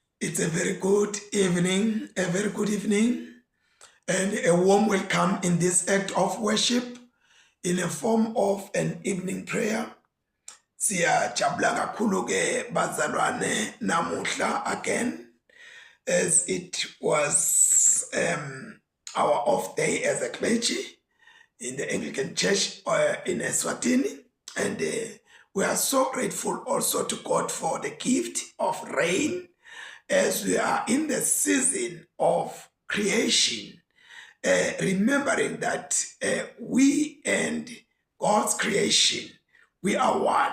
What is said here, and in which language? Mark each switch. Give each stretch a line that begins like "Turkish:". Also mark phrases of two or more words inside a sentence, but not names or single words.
English: It's a very good evening, and a warm welcome in this act of worship in a form of an evening prayer.
Swati: Siyajabula kakhulu ke bazalwane namuhla
English: again, as it was our off day as a clergy in the Anglican Church in Eswatini, and we are so grateful also to God for the gift of rain as we are in the season of creation, remembering that we and God's creation, we are one.